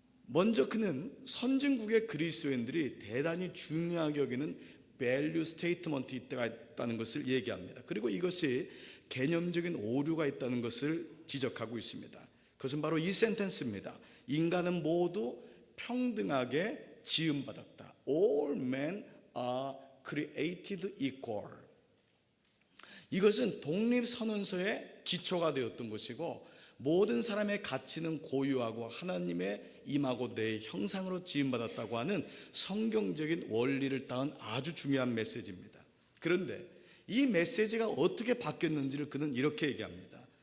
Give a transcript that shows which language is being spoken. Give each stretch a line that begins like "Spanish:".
Korean: 먼저 그는 선진국의 그리스도인들이 대단히 중요하게 여기는
English: 밸류 스테이트먼트
Korean: 있다는 것을 얘기합니다. 그리고 이것이 개념적인 오류가 있다는 것을 지적하고 있습니다. 그것은 바로 이 센텐스입니다. 인간은 모두 평등하게 지음받았다.
English: All men are created equal.
Korean: 이것은 독립선언서의 기초가 되었던 것이고, 모든 사람의 가치는 고유하고 하나님의 임하고 내 형상으로 지음받았다고 하는 성경적인 원리를 따른 아주 중요한 메시지입니다. 그런데 이 메시지가 어떻게 바뀌었는지를 그는 이렇게 얘기합니다.